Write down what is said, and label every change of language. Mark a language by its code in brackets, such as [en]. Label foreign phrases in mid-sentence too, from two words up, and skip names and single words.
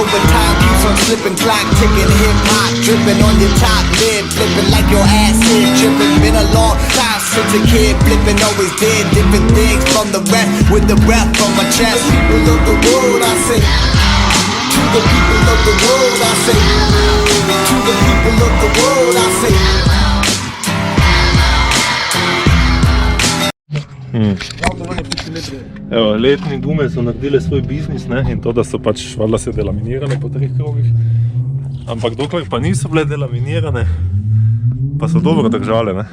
[en] But time keeps on slipping, clock ticking, hip hop dripping on your top lid, flipping like your ass is tripping. Been a long time since a kid, flipping, always did different things from the rest, with the breath from my chest. People of the world, I say. To the people of the world, I say. To the people of the world, I say. [sl] Evo, letni gume so naredile svoj biznis, ne, in to, da so pač valjda se delaminirane po 3 krogih. Ampak dokler pa niso bile delaminirane, pa so dobro držale, ne.